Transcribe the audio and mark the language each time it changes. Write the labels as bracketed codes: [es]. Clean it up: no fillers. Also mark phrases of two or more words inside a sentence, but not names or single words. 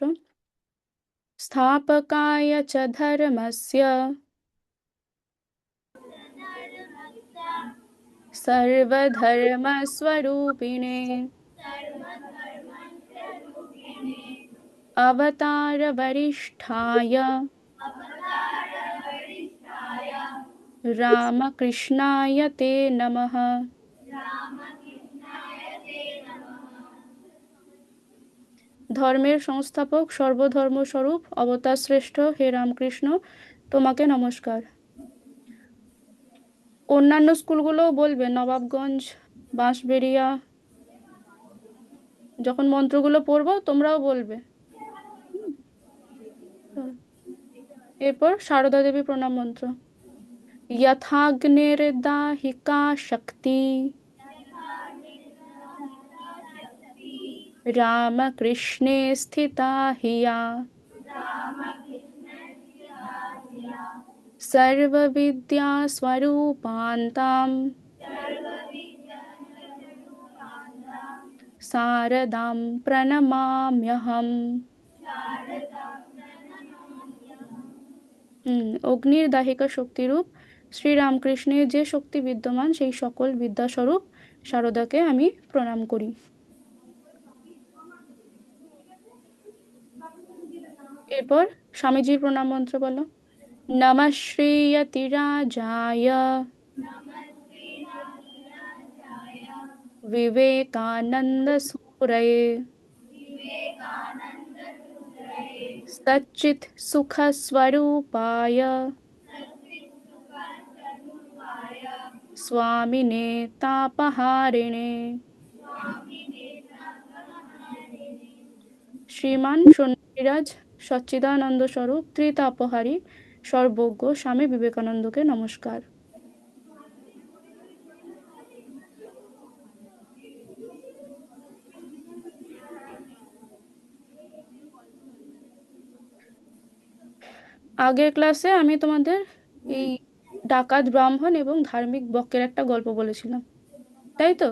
[sa] স্থাপকায় চ ধর্মস্য সর্বধর্মস্বরূপিণে अवतार वरिष्ठाय रामकृष्णाय ते नमः। [bn] ধর্মের সংস্থাপক সর্বধর্মস্বরূপ অবতার শ্রেষ্ঠ হে রামকৃষ্ণ, তোমাকে নমস্কার। অন্যান্য স্কুলগুলোও বলবে, নবাবগঞ্জ, বাঁশবেড়িয়া। যখন মন্ত্রগুলো পড়বো তোমরাও বলবে। এরপর সারদা দেবী প্রণাম মন্ত্র। [sa] यथाग्निर्दाहिका शक्ति रामकृष्णे स्थिता हिया सर्वविद्या स्वरूपान्तां शारदां प्रणमाम्यहम्। [bn] অগ্নির দাহিকা শক্তিরূপ শ্রীরামকৃষ্ণের যে শক্তি বিদ্যমান সেই সকল বিদ্যাস্বরূপ শারদাকে আমি প্রণাম করি। এরপর স্বামীজির প্রণাম মন্ত্র বলো। [sa] নমঃ শ্রীয়তিরাজায় विवेकानंद सूरये सच्चित् सुख स्वरूपाय स्वामिने तापहारिणे [bn] শ্রীমান সন্ন্যাসীরাজ সচ্চিদানন্দ স্বরূপ ত্রিতাপহারী সর্বজ্ঞ স্বামী বিবেকানন্দকে নমস্কার। আগের ক্লাসে আমি তোমাদের এই ডাকাত ব্রাহ্মণ এবং ধার্মিক বক্কের একটা গল্প বলেছিলাম, তাই তো?